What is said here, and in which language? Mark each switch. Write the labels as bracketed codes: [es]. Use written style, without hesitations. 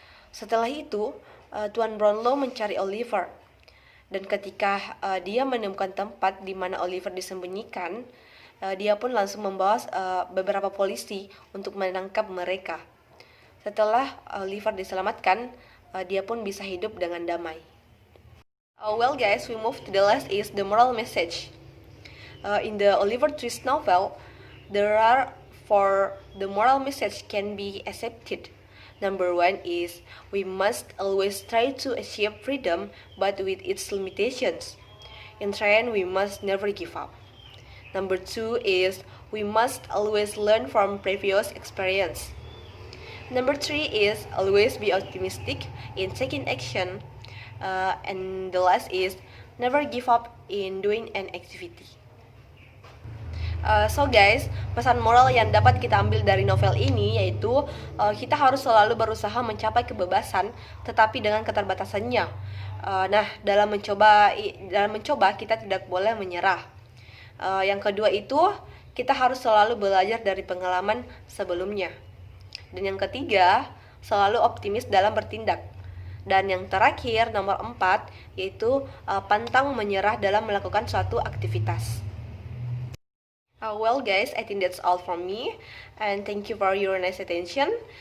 [id] Setelah itu, Tuan Brownlow mencari Oliver. Dan ketika dia menemukan tempat di mana Oliver disembunyikan, dia pun langsung membawa beberapa polisi untuk menangkap mereka. Setelah Oliver diselamatkan, dia pun bisa hidup dengan damai. [en] Well guys, we move to the last is the moral message. In the Oliver Twist novel, there are 4 the moral message can be accepted. Number 1 is, we must always try to achieve freedom, but with its limitations. In trying, we must never give up. Number 2 is, we must always learn from previous experience. Number 3 is, always be optimistic in taking action. And the last is, never give up in doing an activity. So guys, [id] pesan moral yang dapat kita ambil dari novel ini yaitu kita harus selalu berusaha mencapai kebebasan, tetapi dengan keterbatasannya. Dalam mencoba kita tidak boleh menyerah. Yang kedua itu, kita harus selalu belajar dari pengalaman sebelumnya. Dan yang ketiga, selalu optimis dalam bertindak. Dan yang terakhir, nomor 4, yaitu pantang menyerah dalam melakukan suatu aktivitas. [en] Well guys, I think that's all from me, and thank you for your nice attention.